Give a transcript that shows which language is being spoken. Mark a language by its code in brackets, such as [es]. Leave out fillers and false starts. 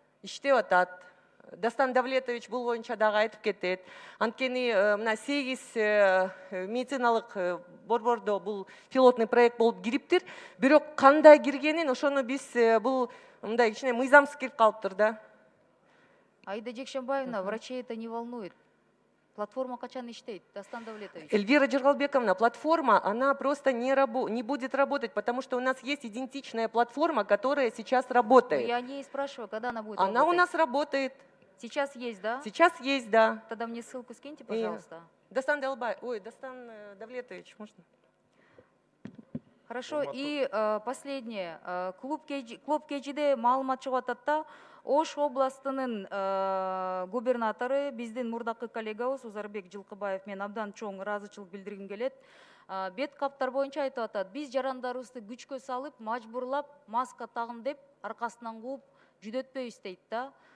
[ky] иштеп атат. Дастан Давлетович бул боюнча дагы айтып кетет. Анткени мына 8 медициналык борбордо бул пилотный проект болуп кириптир. Бирок кандай киргенин ошону биз бул мындай кичине мыйзамсыз кирип калыптыр да. [ru] Аида Жекшенбаевна, врачей это не волнует. [ky] Платформа качан иштейт, [ru] Дастан Давлетович? Эльвира Жыргалбековна, платформа, она просто не будет работать, потому что у нас есть идентичная платформа, которая сейчас работает. Я не спрашиваю, когда она будет Она работать. у нас работает. Сейчас есть, да? Сейчас есть, да. Тогда мне ссылку скиньте, пожалуйста. Дастан Давлетович, можно? Хорошо, и последнее. [ky] Клуб КЖД маалымат чыгып атат да, Ош областынын губернатору, биздин мурдакы коллегабыз Узарбек Жылкыбаев мен абдан чоң ыраазычылык билдиргим келет. Бет каптар боюнча айтып атат, биз жарандарыбызды күчкө салып, мажбурлап, маска тагын деп, аркасынан кууп, жүдөтпөйбүз дейт да.